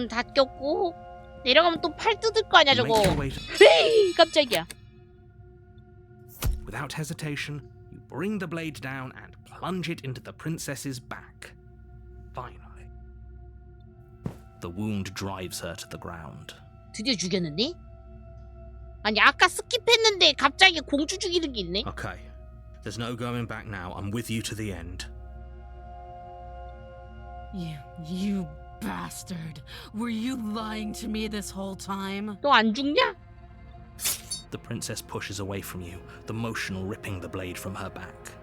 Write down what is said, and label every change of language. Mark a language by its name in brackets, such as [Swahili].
[Korean] 문 닫혔고 내려가면 또 팔 뜯을 거 아니야 [English] You [Korean] 저거. [English] make your way to- [Korean] 헤이 깜짝이야. [English] Without hesitation, you bring the blade down and plunge it into the princess's back. Finally, the wound drives her to the ground. [Korean] 드디어 죽였는데? 아니 아까 스킵했는데 갑자기 공주 죽이는 게 있네? [English] Okay, there's no going back now. I'm with you to the end. You bastard. Were you lying to me this whole time? [Korean] 너 안 죽냐? [English] The princess pushes away from you, the motion ripping the blade from her back.